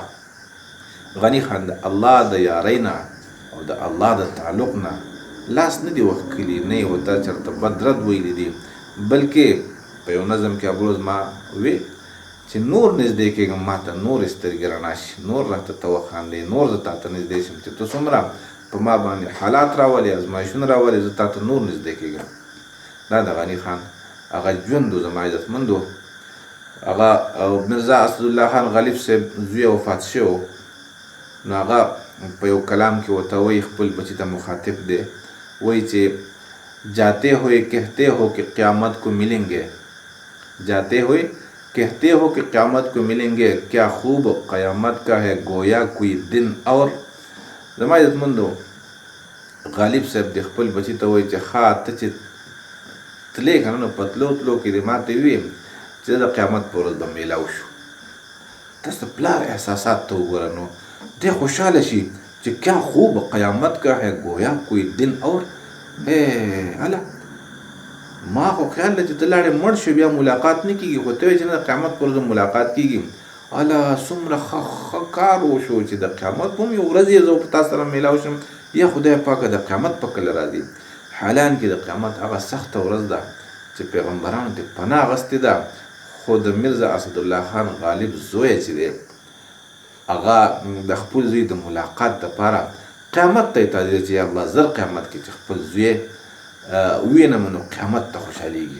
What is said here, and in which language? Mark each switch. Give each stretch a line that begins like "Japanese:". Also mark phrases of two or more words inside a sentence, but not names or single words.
Pashto: غني خان د الله د یارۍ نه او د الله د تعلق نه لاس نه دی وښکلي، نه یې ورته چېرته بد رد ویلي دي، بلکې په یو نظم کې ابروز ما وی چې نور نږدې کېږم ما ته نور سترګې رڼا شي، نور راته ته وخاندې، نور زه تا ته نږدې شم چې ته څومره په ما باندې حالات راولې، ازمایښونه راولې، زه تا ته نور نږدې کېږم. دا د غني خان هغه ژوند و. زما عزتمندو هغه مرزا اسدالله خان غالب صاحب زوی وفات شوی، نو هغه په یو کلام کې ورته وایي خپل بچي ته مخاطب دی، وایي چې
Urdu: جاتے ہوئے کہتے ہو کہ قیامت کو ملیں گے، جاتے ہوئے کہتے ہو کہ قیامت کو ملیں گے، کیا خوب قیامت کا ہے گویا کوئی دن اور.
Pashto: زما عزتمندو غالب صاحب د خپل بچي ته وایي چې ښه ته چې تلې که نه نو په تلو تلو کې دې ما ته وویل چې چې د قیامت په ورځ به میلاو شو. تاسو د پلار احساسات ته وګوره نو دی خوشحاله شي چې
Urdu: کیا خوب قیامت کا ہے گویا کوئی دن اور
Pashto: الا ما خو خیال دی چې ته لاړې مړ شو بیا ملاقات نه کېږي، خو ته وایې چې نه د قیامت پر ورځ ملاقات کېږي. الا څومره ښه کار وشو چې د قیامت په هم یو ورځ یې زه په تا سره میلاو شم. یا خدای پاکه د قیامت په کله راځي؟ حالانکې د قیامت هغه سخته ورځ ده چې پیغمبرانو ته پناه اخیستې ده، خو د میرزا اسدالله خان غالب زوی چې دی هغه د خپل زوی د ملاقات دپاره قیامت ته یې تعدیل چې یا الله زر قیامت کې چې خپل زوی ووینم نو قیامت ته خوشحالیږي.